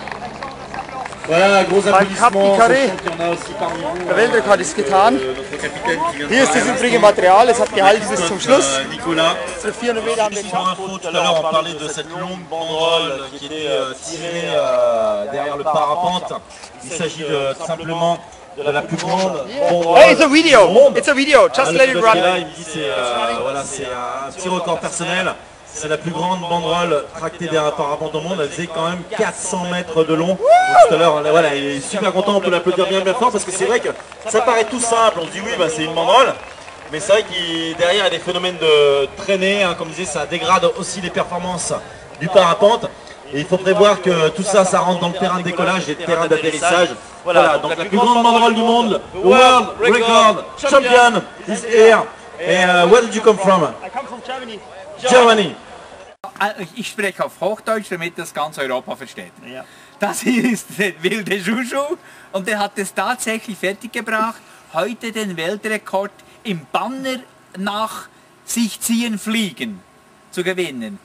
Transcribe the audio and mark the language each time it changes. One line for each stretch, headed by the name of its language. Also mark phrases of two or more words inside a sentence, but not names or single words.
French: Voilà, gros applaudissements.
German: Der Weltrekord ist getan. Hier ist das übrige Material, es hat gehalten bis zum Schluss. Für 400 Meter haben wir geschafft.
French: Tout à l'heure, on parlait de cette longue banderole qui était tirée derrière le parapente. Il s'agit simplement de la plus grande banderole.
English: Hey, it's a video! It's a video, just let it run.
French: Il me dit c'est un petit record personnel. C'est la plus grande banderole tractée derrière un parapente au monde. Elle faisait quand même 400 mètres de long. Tout à l'heure, voilà, il est super content, on peut l'applaudir bien fort parce que c'est vrai que ça paraît tout simple. On se dit oui, bah, c'est une banderole. Mais c'est vrai qu'il derrière il y a des phénomènes de traînée. Hein, comme je disais, ça dégrade aussi les performances du parapente. Et il faut prévoir que tout ça, ça rentre dans le terrain de décollage et le terrain d'atterrissage. Voilà, donc la plus grande banderole du monde,
English: World Record Champion is here. And where did you come from? I come from Germany. Germany.
German: Ich spreche auf Hochdeutsch, damit das ganz Europa versteht. Ja. Das hier ist der wilde Juju und der hat es tatsächlich fertiggebracht, heute den Weltrekord im Banner nach sich ziehen fliegen zu gewinnen.